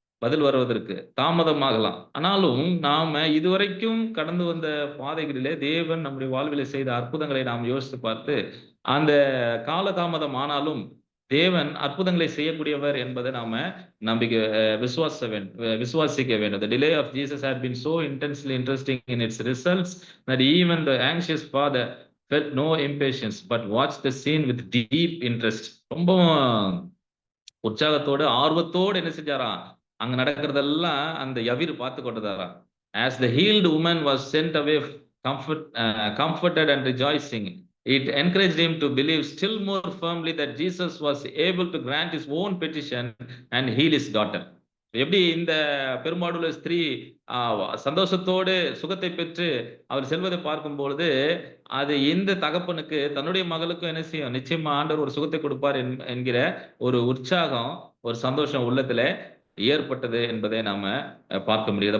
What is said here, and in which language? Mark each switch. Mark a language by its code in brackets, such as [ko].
[ta] பதில் வருவதற்கு தாமதமாகலாம். ஆனாலும் நாம இதுவரைக்கும் கடந்து வந்த பாதைகளிலே தேவன் நம்முடைய வாழ்விலே செய்த அற்புதங்களை நாம் யோசித்து பார்த்து, அந்த காலதாமதம் ஆனாலும் தேவன் அற்புதங்களை செய்யக்கூடியவர் என்பதை நாம நம்பிக்கை விசுவாசிக்க வேண்டும். [en] The delay of Jesus had been so intensely interesting in its results that even the anxious father felt no impatience but watched the scene with deep interest. [ta] ரொம்பவும் உற்சாகத்தோடு, ஆர்வத்தோடு என்ன செஞ்சாராம்? அங்க நடக்கிறதெல்லாம் அந்த யவீர் பார்த்து கொண்டிருந்தாராம். [en] As the healed woman was sent away comforted and rejoicing, it encouraged him to believe still more firmly that Jesus was able to grant his own petition and heal his daughter. [ta] எப்படி இந்த பெரும்பாடுள்ள ஸ்திரீ சந்தோஷத்தோடு சுகத்தை பெற்று அவர் செல்வதை பார்க்கும் பொழுது, அது இந்த தகப்பனுக்கு தன்னுடைய மகளுக்கும் என்ன செய்யும், நிச்சயமா ஆண்டவர் ஒரு சுகத்தை கொடுப்பார் என்கிற ஒரு உற்சாகம், ஒரு சந்தோஷம் உள்ளத்துல ஏற்பட்டது என்பதை நாம பார்க்க முடியாது.